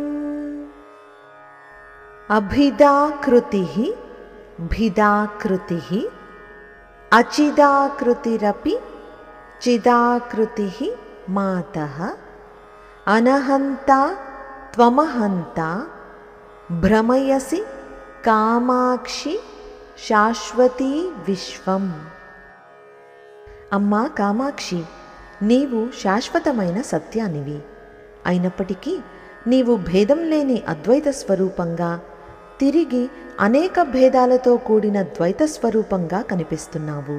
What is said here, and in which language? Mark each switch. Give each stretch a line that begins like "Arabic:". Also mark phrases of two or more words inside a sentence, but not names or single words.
Sanskrit: अभिधाकृतिः भिदाकृतिः अचिदाकृतिरपि चिदाकृतिः मातः अनहन्ता त्वमहन्ता भ्रमयसि కామాక్షి శాశ్వతీ విశ్వం।
Telugu: అమ్మా కామాక్షి, నీవు శాశ్వతమైన సత్యానివి. అయినప్పటికీ నీవు భేదం లేని అద్వైత స్వరూపంగా తిరిగి అనేక భేదాలతో కూడిన ద్వైత స్వరూపంగా కనిపిస్తున్నావు.